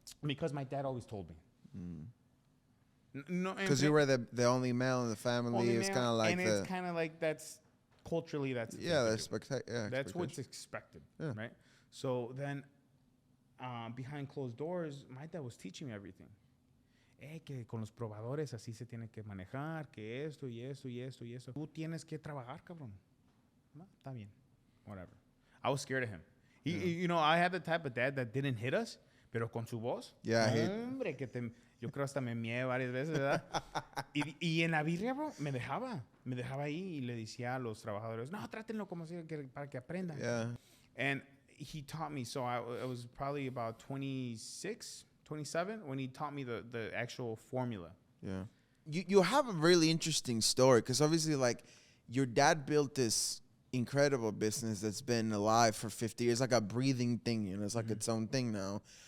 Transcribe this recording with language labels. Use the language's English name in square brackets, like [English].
[English] Because my dad always told me. No, because you were the only male in the family. It's kind of like and it's kind of like that's culturally that's that's what's expected, right? So then, behind closed doors, my dad was teaching me everything. [Spanish] Que con los probadores así se tiene que manejar, que esto y esto y esto y eso. Tú tienes que trabajar, cabrón. [English] No, está bien. Whatever. I was scared of him. You know, I had the type of dad that didn't hit us, pero con su voz. Yeah. [Spanish] Hombre, yo creo hasta me mié varias veces, ¿verdad? y en la birria, bro, me dejaba ahí y le decía a los trabajadores, no, trátenlo como si para que aprendan. [English] Yeah. And he taught me, so I was probably about 26, 27 when he taught me the actual formula. Yeah. You have a really interesting story because obviously, like, your dad built this incredible business that's been alive for 50 years, like a breathing thing, you know, it's like its own thing now.